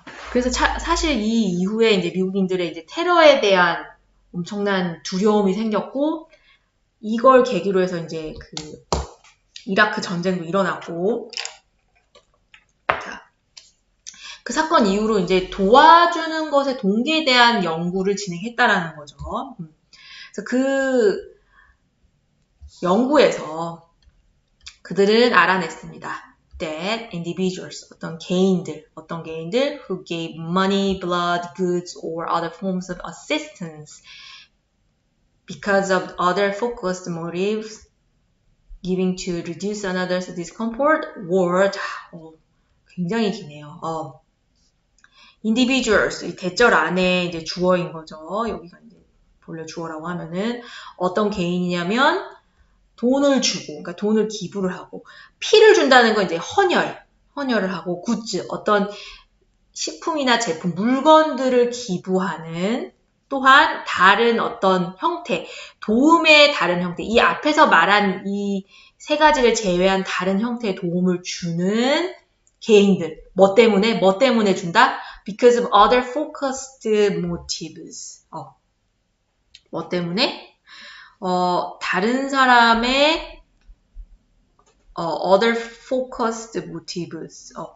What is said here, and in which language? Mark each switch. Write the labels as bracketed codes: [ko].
[ko] 그래서 사실 이 이후에 이제 미국인들의 이제 테러에 대한 엄청난 두려움이 생겼고 이걸 계기로 해서 이제 이라크 전쟁도 일어났고 그 사건 이후로 이제 도와주는 것의 동기에 대한 연구를 진행했다라는 거죠. 그래서 그 연구에서 그들은 알아냈습니다. [en] That individuals, [ko] 어떤 개인들 [en] who gave money, blood, goods, or other forms of assistance because of other focused motives, giving to reduce another's discomfort, were [ko] 굉장히 기네요. individuals, 이 대절 안에 이제 주어인 거죠. 여기가 이제 본래 주어라고 하면은 어떤 개인이냐면 돈을 주고, 그러니까 돈을 기부를 하고, 피를 준다는 건 이제 헌혈을 하고, 굿즈, 어떤 식품이나 제품, 물건들을 기부하는, 또한 다른 어떤 형태, 도움의 다른 형태, 이 앞에서 말한 이 세 가지를 제외한 다른 형태의 도움을 주는 개인들. 뭐 때문에 준다? [en] Because of other focused motives. [ko] 뭐 때문에? 다른 사람의 [en] other focused motives.